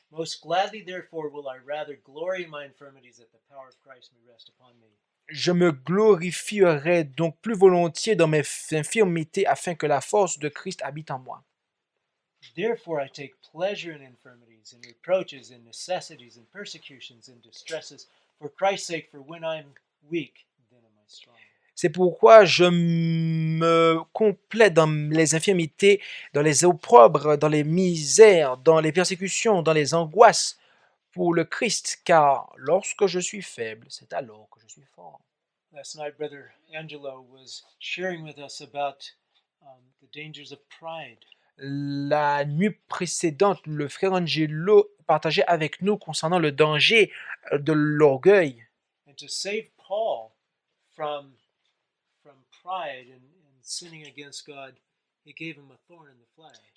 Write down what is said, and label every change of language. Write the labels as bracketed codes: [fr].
[en] Most gladly, therefore, will I rather glory in my infirmities, that the power of Christ may rest upon me. [fr] Je me glorifierai donc plus volontiers dans mes infirmités, afin que la force de Christ habite en moi. [en] Therefore I take pleasure in infirmities, in reproaches, in necessities, in persecutions, in distresses, for Christ's sake, for when I am weak, then am I strong. [fr] C'est pourquoi je me complais dans les infirmités, dans les opprobres, dans les misères, dans les persécutions, dans les angoisses, pour le Christ, car lorsque je suis faible, c'est alors que je suis fort. [en] Last night, Brother Angelo was sharing with us about the dangers of pride. [fr] La nuit précédente, le frère Angelo partageait avec nous concernant le danger de l'orgueil. [en] And to save Paul from pride and sinning against God, he gave him a thorn in the flesh.